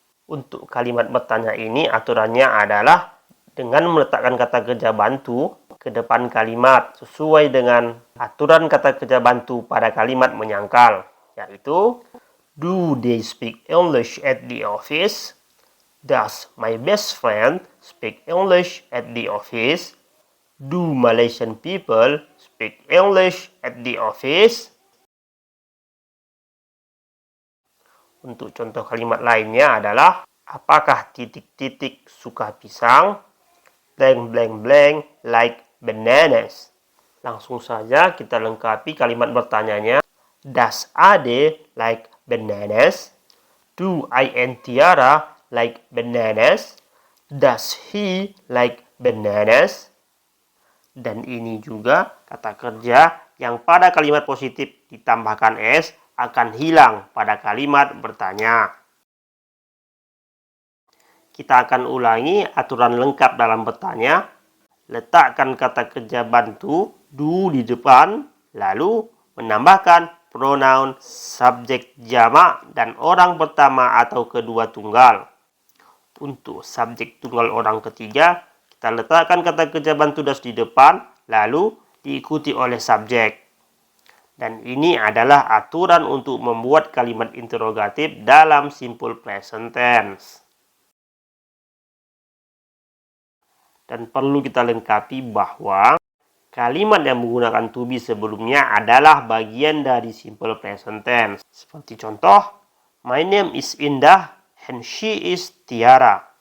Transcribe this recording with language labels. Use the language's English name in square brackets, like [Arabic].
[Indonesian] Untuk kalimat bertanya ini aturannya adalah dengan meletakkan kata kerja bantu ke depan kalimat sesuai dengan aturan kata kerja bantu pada kalimat menyangkal, yaitu [English] do they speak English at the office? Does my best friend speak English at the office? Do Malaysian people speak English at the office? [Indonesian] Untuk contoh kalimat lainnya adalah apakah titik-titik suka pisang? [English] Blank blank blank like bananas. [Indonesian] Langsung saja kita lengkapi kalimat bertanyanya. [English] Does Ade like bananas? Do I and Tiara like bananas? Does he like bananas? [Indonesian] Dan ini juga kata kerja yang pada kalimat positif ditambahkan S akan hilang pada kalimat bertanya. Kita akan ulangi aturan lengkap dalam bertanya. Letakkan kata kerja bantu do di depan, lalu menambahkan pronoun subjek jamak dan orang pertama atau kedua tunggal. Untuk subjek tunggal orang ketiga, kita letakkan kata kerja bantu das di depan, lalu diikuti oleh subjek. Dan ini adalah aturan untuk membuat kalimat interrogatif dalam simple present tense. Dan perlu kita lengkapi bahwa kalimat yang menggunakan to be sebelumnya adalah bagian dari simple present tense. Seperti contoh, [English] my name is Indah and she is Tiara.